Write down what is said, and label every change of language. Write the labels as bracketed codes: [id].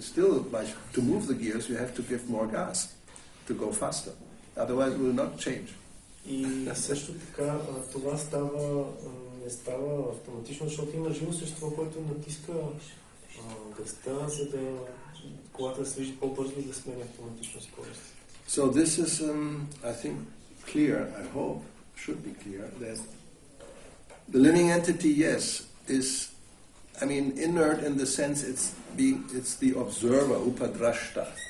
[en] It's still, to move the gears, you have to give more gas to go faster. Otherwise, it will not change. [bg] И също така това не става автоматично, защото има живо същество, което натиска газта, за да колата да се движи по-бързо и да сменя автоматично скорост. [en] So this is, I think, clear, I hope, should be clear, that the living entity, yes, is, inert in the sense it's the observer, upadrashta.